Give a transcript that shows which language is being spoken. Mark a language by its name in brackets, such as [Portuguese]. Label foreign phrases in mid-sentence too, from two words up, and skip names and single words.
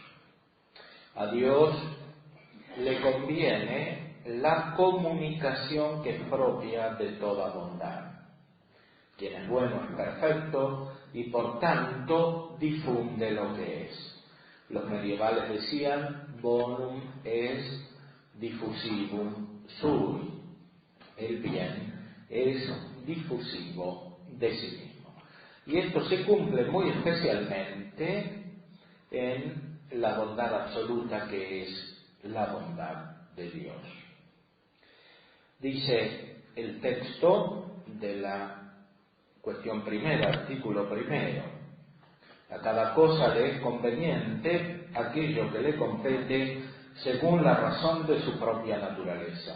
[Spanish] A Dios le conviene la comunicación que es propia de toda bondad. Quien es bueno es perfecto y por tanto difunde lo que es. Los medievales decían [Latin] bonum es diffusivum sui. [Spanish] El bien es difusivo de sí mismo. Y esto se cumple muy especialmente en la bondad absoluta que es la bondad de Dios. Dice el texto de la cuestión primera, artículo primero: a cada cosa le es conveniente aquello que le compete según la razón de su propia naturaleza.